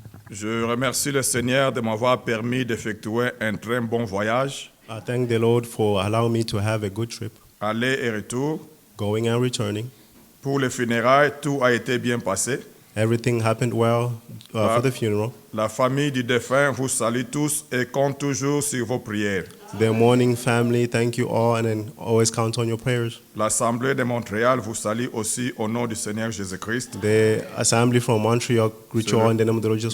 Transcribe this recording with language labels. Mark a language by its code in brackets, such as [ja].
[fr] Je remercie le Seigneur de m'avoir permis d'effectuer un très bon voyage, [en] I thank the Lord for allowing me to have a good trip, [fr] aller et retour. [en] going and returning. [fr] Pour les funérailles, tout a été bien passé. [en] Everything happened well for the funeral. [fr] La famille du défunt vous salue tous et compte toujours sur vos prières. [en] The mourning family, thank you all, and then always count on your prayers. [fr] L'Assemblée de Montréal vous salue aussi au nom du Seigneur Jésus-Christ. [en] The assembly from Montreal greet you all in the name of the Lord Jesus